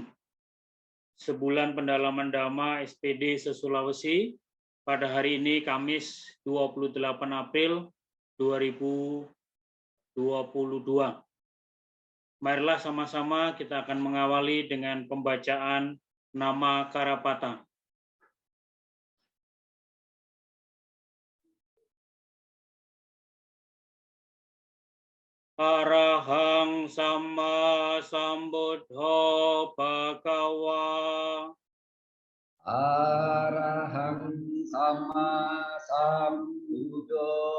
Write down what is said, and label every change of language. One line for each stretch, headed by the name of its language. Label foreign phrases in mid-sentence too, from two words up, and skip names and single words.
Indonesian: Sebulan pendalaman Dhamma SPD se-Sulawesi pada hari ini Kamis 28 April 2022. Marilah sama-sama kita akan mengawali dengan pembacaan nama Karapata.
Pali: Arahang Sama Sambuddho Bhagawa. Arahang Sama Sambuddho